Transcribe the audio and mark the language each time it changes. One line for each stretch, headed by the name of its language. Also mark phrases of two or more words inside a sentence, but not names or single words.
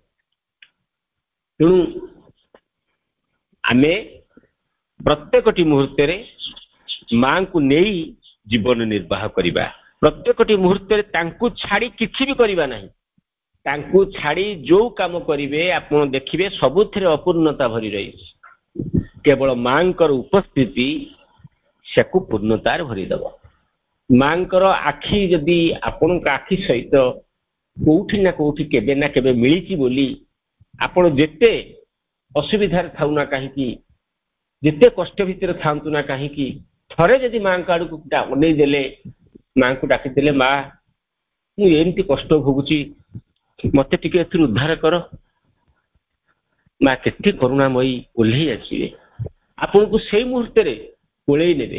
Odia: ତେଣୁ ଆମେ ପ୍ରତ୍ୟେକଟି ମୁହୂର୍ତ୍ତ ରେ ମାଙ୍କୁ ନେଇ ଜୀବନ ନିର୍ବାହ କରିବା. ପ୍ରତ୍ୟେକଟି ମୁହୂର୍ତ୍ତ ରେ ତାଙ୍କୁ ଛାଡ଼ି କିଛି ବି କରିବା ନାହିଁ. ତାଙ୍କୁ ଛାଡ଼ି ଯେଉଁ କାମ କରିବେ ଆପଣ ଦେଖିବେ ସବୁଥିରେ ଅପୂର୍ଣ୍ଣତା ଭରି ରହି. କେବଳ ମାଙ୍କର ଉପସ୍ଥିତି ସେଥିକୁ ପୂର୍ଣ୍ଣତାରେ ଭରି ଦବ. ମାଙ୍କର ଆଖି ଯଦି ଆପଣ କା ଆଖି ସହିତ କେଉଁଠି ନା କେଉଁଠି କେବେ ମିଳିଛି ବୋଲି ଆପଣ ଯେତେ ଅସୁବିଧାର ଥାଉ ନା କାହିଁ କି ଯେତେ କଷ୍ଟ ଭିତରେ ଥାଆନ୍ତୁ ନା କାହିଁକି ଥରେ ଯଦି ମାଙ୍କ ଆଡକୁ ଅନେଇ ଦେଲେ, ମାଙ୍କୁ ଡାକିଦେଲେ, ମା ମୁଁ ଏମିତି କଷ୍ଟ ଭୋଗୁଛି, ମତେ ଟିକେ ଏଥିରୁ ଉଦ୍ଧାର କର, ମା କେତେ କରୁଣାମୟୀ ଓହ୍ଲେଇ ଆସିବେ, ଆପଣଙ୍କୁ ସେଇ ମୁହୂର୍ତ୍ତରେ କୋଳେଇ ନେବେ।